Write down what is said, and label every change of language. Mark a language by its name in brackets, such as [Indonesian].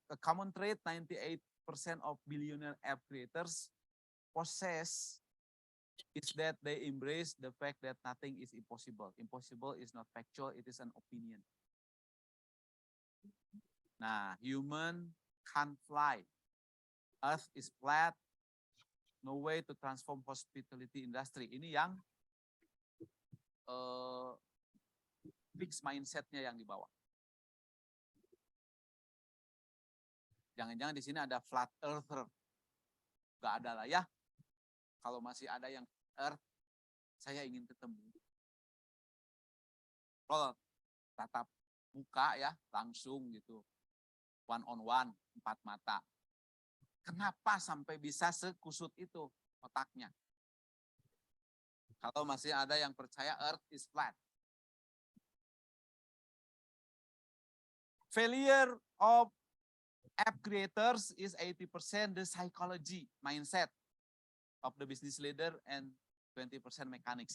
[English] A common trait 98% of billionaire app creators possess is that they embrace the fact that nothing is impossible. Impossible is not factual, it is an opinion. Nah, human can't fly. Earth is flat. No way to transform hospitality industry. [Indonesian] Ini yang fixed mindset-nya yang dibawa. Jangan-jangan di sini ada flat earther. Gak ada lah ya. Kalau masih ada yang earth, saya ingin ketemu. Kalau tatap muka ya, langsung gitu. [English] One on one, [Indonesian] 4 mata. Kenapa sampai bisa sekusut itu otaknya? Kalau masih ada yang percaya [English] earth is flat. Failure of app creators is 80% the psychology, mindset of the business leader and 20% mechanics.